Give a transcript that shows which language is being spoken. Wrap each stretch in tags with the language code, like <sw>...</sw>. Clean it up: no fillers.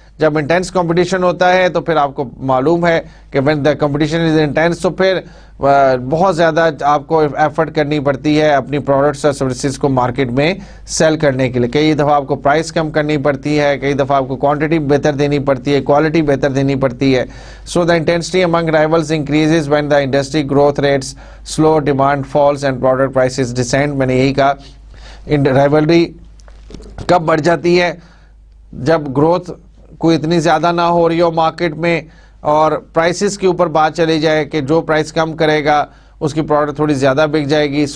<ur>جب intense competition ہوتا ہے تو پھر آپ کو معلوم ہے کہ</ur> <en>when the competition is intense</en> <ur>تو پھر بہت زیادہ آپ کو ایفرٹ کرنی پڑتی ہے اپنی پروڈکٹس اور سروسز کو مارکیٹ میں سیل کرنے کے لیے. کئی دفعہ آپ کو پرائس کم کرنی پڑتی ہے, کئی دفعہ آپ کو کوانٹٹی بہتر دینی پڑتی ہے, کوالٹی بہتر دینی پڑتی ہے.</ur> <en>So the intensity among rivals increases when the industry growth rates slow, demand falls and product prices descend.</en> <ur>میں نے یہی کہا rivalry کب بڑھ جاتی ہے؟ جب گروتھ کوئی اتنی زیادہ نہ ہو رہی ہو مارکیٹ میں اور پرائسز کے اوپر بات چلی جائے کہ جو پرائس کم کرے گا اس کی پروڈکٹ تھوڑی زیادہ بک جائے گی.</ur>